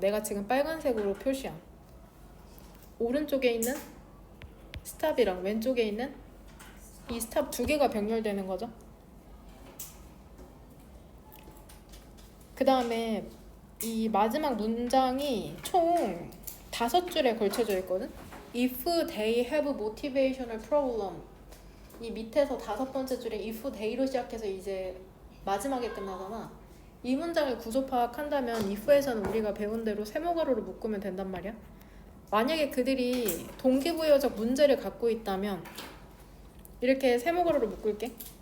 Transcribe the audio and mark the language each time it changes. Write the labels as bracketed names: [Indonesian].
[Korean] 내가 지금 빨간색으로 표시한 오른쪽에 있는 스탑이랑 왼쪽에 있는 이 스탑 두 개가 병렬되는 거죠. 그 다음에 이 마지막 문장이 총 5줄에 걸쳐져 있거든. [English] If they have motivational problem. [Korean] 이 밑에서 5번째 줄에 if they로 시작해서 이제 마지막에 끝나잖아. 이 문장을 구조 파악한다면 if에서는 우리가 배운 대로 세모가로로 묶으면 된단 말이야. 만약에 그들이 동기부여적 문제를 갖고 있다면 이렇게 세모가로로 묶을게.